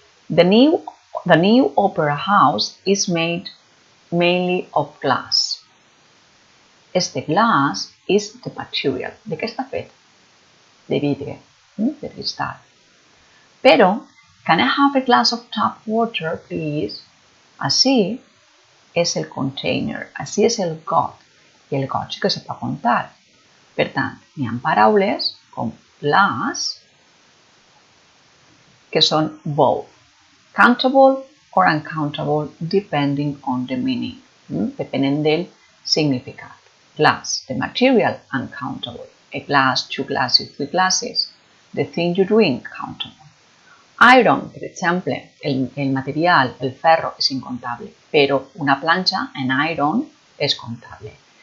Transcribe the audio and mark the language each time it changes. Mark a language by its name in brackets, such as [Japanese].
[English] The new opera house is made mainly of glass. [Catalan] Este glass [English] is the material. [Catalan] De què està fet? De vidre, de cristal. Però, [English] can I have a glass of tap water, please? [Catalan] Així és el container, així és el got. I el got sí que se pot comptar. Per tant, hi ha paraules com glass que són [English] both countable or uncountable depending on the meaning, [Catalan] depenent del significat. [English] Glass, the material, uncountable. A glass, 2 glasses, 3 glasses. The thing you're doing, countable. [Catalan] Iron, per exemple, el material, el ferro, és incontable, però una planxa, an iron, és comptable.